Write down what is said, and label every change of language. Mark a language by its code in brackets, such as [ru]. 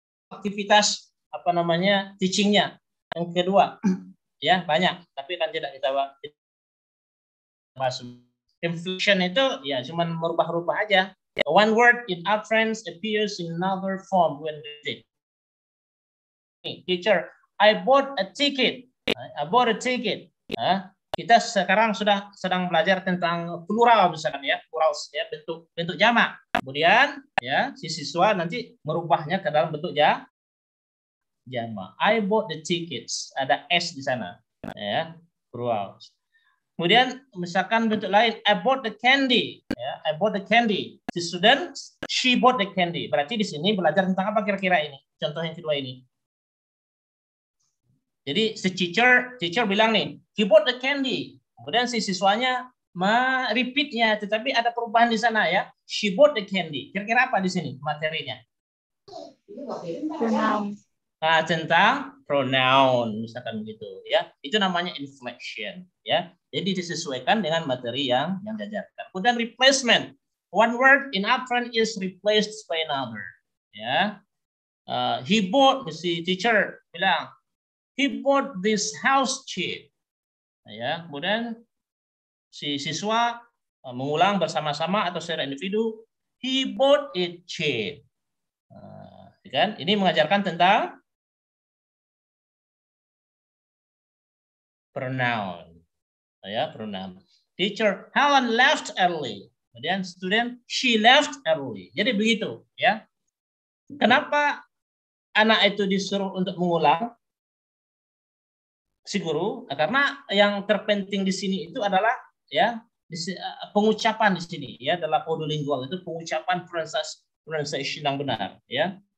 [id] Aktivitas teachingnya yang kedua ya banyak tapi kan tidak kita bahas. Inflection itu ya cuman merubah-rubah aja. [en] One word in utterance appears in another form when read. Teacher, I bought a ticket. I bought a ticket. [id] Kita sekarang sedang belajar tentang plural misalkan ya, plural ya bentuk jamak. Kemudian ya si siswa nanti merubahnya ke dalam bentuk jamak. [en] I bought the tickets. [id] Ada s di sana ya, plural. Kemudian misalkan bentuk lain, [en] I bought the candy. Ya, I bought the candy. The student, she bought the candy. [id] Berarti di sini belajar tentang apa kira-kira ini? Contoh yang kedua ini. Jadi si teacher bilang nih, [en] he bought the candy. [id] Kemudian si siswanya repeatnya, tetapi ada perubahan di sana ya. [en] She bought the candy. [id] Kira-kira apa di sini materinya? Tentang pronoun misalkan begitu ya. Itu namanya inflection ya. Jadi disesuaikan dengan materi yang diajarkan. Kemudian replacement. One word in utterance is replaced by another. Ya. [en] He bought, [id] si teacher bilang, [en] he bought this house cheap. [id] Ya. Kemudian si siswa mengulang bersama-sama atau secara individu, [en] he bought it cheap. [id] Kan? Ini mengajarkan tentang pronoun. Ya, pronoun. [en] Teacher, Helen left early. [id] Kemudian [en] student, she left early. [id] Jadi begitu, ya. Kenapa anak itu disuruh untuk mengulang? Si guru, karena yang terpenting di sini itu adalah ya pengucapan di sini ya dalam audiolingual itu pengucapan pronunciation yang benar, ya.